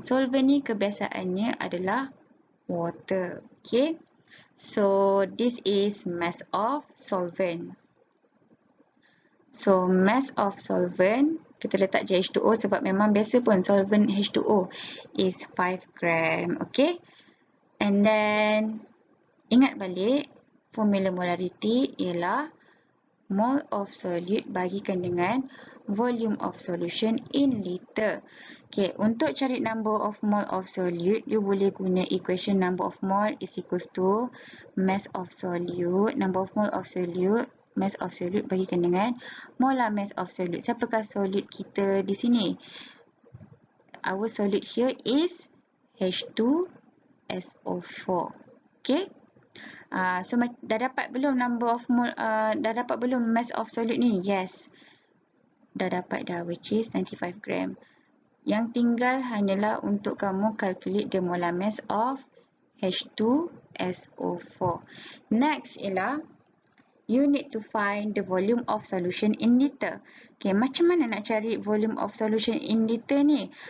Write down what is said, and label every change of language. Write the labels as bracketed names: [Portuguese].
[Malay] Solvent ni kebiasaannya adalah water. Okay. [English] So, this is mass of solvent. So, mass of solvent, [Malay] kita letak je H2O sebab memang biasa pun solvent H2O [English] is 5 gram. Okay. And then, [Malay] ingat balik, [English] formula molarity [Malay] ialah [English] mole of solute [Malay] bagikan dengan [English] volume of solution in liter. Okay, [Malay] untuk cari [English] number of mole of solute, you [Malay] boleh guna [English] equation number of mole is equals to mass of solute, number of mole of solute, mass of solute [Malay] bagikan dengan [English] molar mass of solute. [Malay] Siapakah solute kita di sini? [English] Our solute here is H2SO4. Okay. [Malay] So dah dapat belum [English] number of mole, [Malay] dah dapat belum [English] mass of solute [Malay] ni? [English] Yes. [Malay] Dah dapat dah, [English] which is 95 gram. [Malay] Yang tinggal hanyalah untuk kamu [English] calculate the molar mass of H2SO4. Next [Malay] ialah [English] you need to find the volume of solution in liter. Okay, [Malay] macam mana nak cari [English] volume of solution in liter ni?